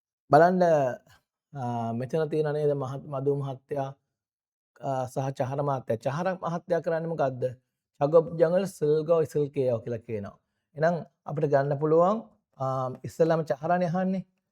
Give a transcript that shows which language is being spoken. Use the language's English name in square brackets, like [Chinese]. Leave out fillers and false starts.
[Sinhala] බලන්න මෙතන තියෙන නේද මදු මහත්තයා සහ චහර මහත්තයා. චහර මහත්තයා කරන්නේ මොකද්ද? [Korean] 작업장을 쓸고 있을게요 [Sinhala] කියලා කියනවා. එහෙනම් අපිට ගන්න පුළුවන් ඉස්සෙල්ලාම චහරානේ අහන්නේ.